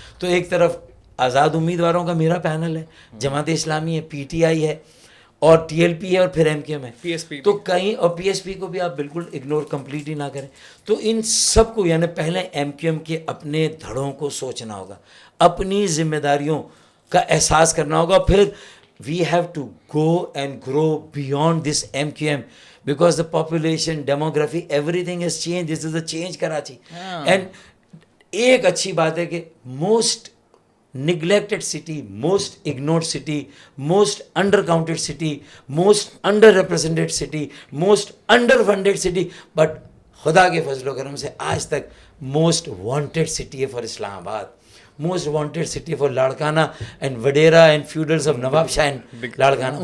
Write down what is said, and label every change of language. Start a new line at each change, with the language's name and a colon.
Urdu: تو ایک طرف آزاد امیدواروں کا میرا پینل ہے، جماعت اسلامی ہے، PTI ہے، اور TLP ہے، اور پھر MQM ہے. تو کہیں، اور PSP کو بھی آپ بالکل اگنور کمپلیٹ ہی نہ کریں. تو ان سب کو، یعنی پہلے MQM کے اپنے دھڑوں کو سوچنا ہوگا، اپنی ذمہ داریوں کا احساس کرنا ہوگا.
English: پھر we have to go and grow beyond this MQM because the population, demography, everything is change. This is a change Karachi. And
Urdu: ایک اچھی بات ہے کہ
English: most neglected city, most ignored city, most undercounted city, most underrepresented city, most underfunded city, but
Urdu: خدا کے فضل و کرم سے آج تک
English: Most wanted city ہے for Islamabad, most wanted city for Larkana and wadera and feudals of Nawabshah and Larkana.